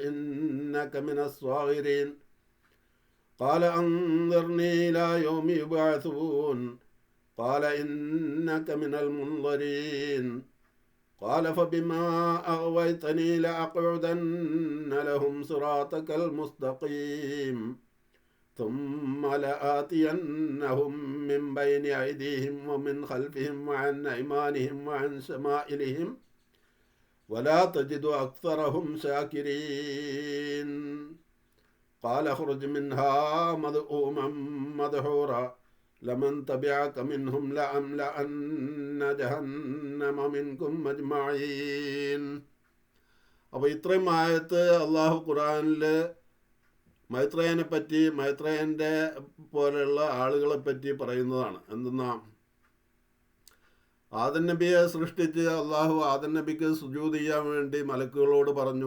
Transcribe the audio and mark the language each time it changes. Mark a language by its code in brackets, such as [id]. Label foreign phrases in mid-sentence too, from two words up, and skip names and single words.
[ar] إنك من الصاغرين قال أنظرني إلى يوم يبعثون قال إنك من المنظرين قال فبما أغويتني لأقعدن لهم صراطك المستقيم ثم لآتينهم من بين أيديهم ومن خلفهم وعن أيمانهم وعن شمائلهم ولا تجد أكثرهم شاكرين قال اخرج منها مذءوما مدحورا لمن تبعك منهم لأملأن جهنم منكم أجمعين. [ml] അപ്പോൾ ഇത്രയും ആയത്ത് അള്ളാഹു ഖുർആനിൽ മൈത്രേയനെ പറ്റി, മൈത്രേയൻ്റെ പോലെയുള്ള ആളുകളെ പറ്റി പറയുന്നതാണ്. എന്തെന്നാ, ആദം നബിയെ സൃഷ്ടിച്ച് അള്ളാഹു ആദം നബിക്ക് സുജൂദ് ചെയ്യാൻ വേണ്ടി മലക്കുകളോട് പറഞ്ഞു.